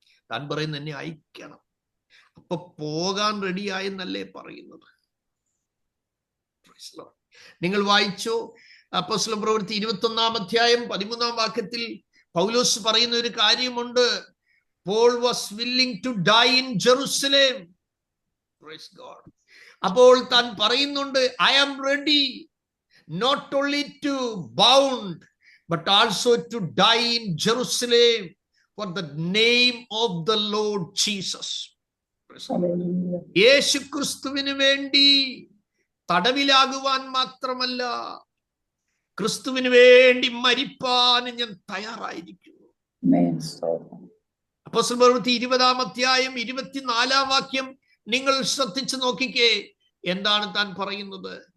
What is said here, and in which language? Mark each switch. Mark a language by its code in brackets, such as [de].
[ml] താൻ പറയുന്നു, എന്നെ അയക്കണം. അപ്പൊ പോകാൻ റെഡിയായെന്നല്ലേ പറയുന്നത്. നിങ്ങൾ വായിച്ചോ അപ്പോസ്തല പ്രവൃത്തി 21-ാം അധ്യായം 13-ാം വാക്യത്തിൽ പൗലോസ് പറയുന്ന ഒരു കാര്യമുണ്ട്. [en] Paul was willing to die in Jerusalem. Praise God. [ml] അപ്പോൾ താൻ പറയുന്നുണ്ട്, [en] I am ready not only to bound but also to die in Jerusalem for the name of the Lord Jesus. [ml] യേശു ക്രിസ്തുവിന് വേണ്ടി തടവിലാകുവാൻ മാത്രമല്ല, ക്രിസ്തുവിന് വേണ്ടി മരിപ്പാൻ ഞാൻ തയ്യാറായിരിക്കുന്നു. അപ്പോസ്തല പ്രവൃത്തി 20-ാം അധ്യായം 24-ാം വാക്യം നിങ്ങൾ ശ്രദ്ധിച്ചു നോക്കിക്കേ, എന്താണ് താൻ പറയുന്നത്?